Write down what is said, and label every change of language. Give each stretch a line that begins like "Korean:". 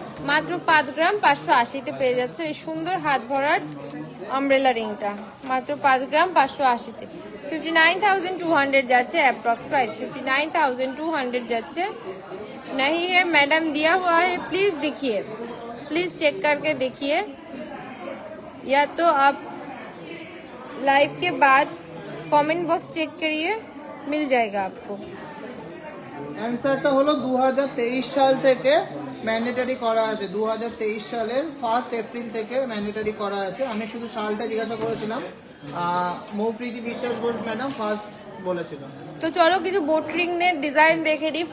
Bangla: মাত্র 5 গ্রাম 580-তে পেয়ে যাচ্ছে এই সুন্দর হাত ভরাট আমব্রেলা রিংটা, মাত্র 5 গ্রাম 580-তে। 59,200 যাচ্ছে अप्रॉक्स प्राइस, 59,200 जाচ্ছে।
Hindi: नहीं है मैडम दिया हुआ है, प्लीज देखिए, प्लीज चेक करके देखिए, या तो आप लाइव के बाद कमेंट बॉक्स चेक करिए, मिल जाएगा आपको।
Bangla: অ্যানসারটা হলো 2023 সাল থেকে ম্যান্ডেটরি করা আছে। 2023 সালের 1 এপ্রিল থেকে ম্যান্ডেটরি করা আছে। আমি শুধু সালটা জিজ্ঞাসা করেছিলাম, মৌপ্রীতি বিশ্বাস ঘোষ ম্যাডাম ফার্স্ট বলেছিল। তো চলো কিছু বোট রিং এর ডিজাইন দেখে নিই।